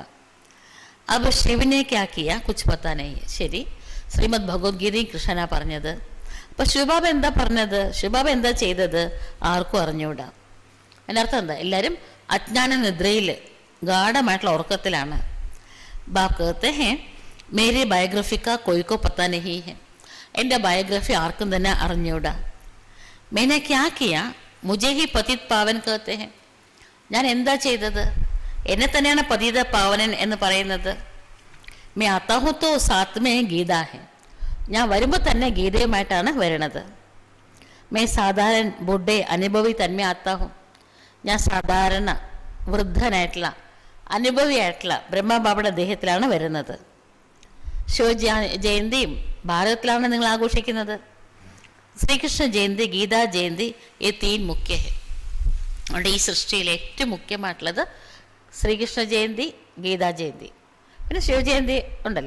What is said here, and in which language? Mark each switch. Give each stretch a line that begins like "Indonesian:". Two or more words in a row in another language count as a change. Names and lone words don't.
Malayalam: അപ്പോൾ ശിവനെ
Hindi: क्या किया कुछ पता नहीं.
Malayalam: ശരി, ശ്രീമദ് ഭഗവത്ഗീതയും കൃഷ്ണനാ പറഞ്ഞത്. അപ്പം ശിവബാബ എന്താ പറഞ്ഞത്, ശിവബാബ എന്താ ചെയ്തത് ആർക്കും അറിഞ്ഞുകൂടാ. അതിൻ്റെ അർത്ഥം എന്താ? എല്ലാവരും അജ്ഞാന നിദ്രയിൽ, ഗാഠമായിട്ടുള്ള ഉറക്കത്തിലാണ്.
Hindi: ബാബ് कहते हैं मेरी बायोग्राफी का कोई को पता नहीं है.
Malayalam: എൻ്റെ ബയോഗ്രഫി ആർക്കും തന്നെ അറിഞ്ഞൂടാ.
Hindi: मैंने क्या किया मुझे ही पतित पावन कहते हैं.
Malayalam: ഞാൻ എന്താ ചെയ്തത്? എന്നെ തന്നെയാണ് പതിത പാവനൻ എന്ന് പറയുന്നത്.
Hindi: मैं आता हूँ तो साथ में गीता है.
Malayalam: ഞാൻ വരുമ്പോൾ തന്നെ ഗീതയുമായിട്ടാണ് വരണത്.
Hindi: मैं साधारण बूढ़े अनुभवी तन्मे आता हूँ.
Malayalam: ഞാൻ സാധാരണ വൃദ്ധനായിട്ടുള്ള അനുഭവിയായിട്ടുള്ള ബ്രഹ്മബാബയുടെ ദേഹത്തിലാണ് വരുന്നത്. ശിവ ജയന്തിയും ഭാരതത്തിലാണ് നിങ്ങൾ ആഘോഷിക്കുന്നത്. ശ്രീകൃഷ്ണ ജയന്തി, ഗീതാ ജയന്തി, ഈ
Hindi: तीन मुख्य हैं.
Malayalam: അതുകൊണ്ട് ഈ സൃഷ്ടിയിൽ ഏറ്റവും മുഖ്യമായിട്ടുള്ളത് ശ്രീകൃഷ്ണ ജയന്തി, ഗീതാ ജയന്തി, പിന്നെ ശിവജയന്തി ഉണ്ടല്ലോ.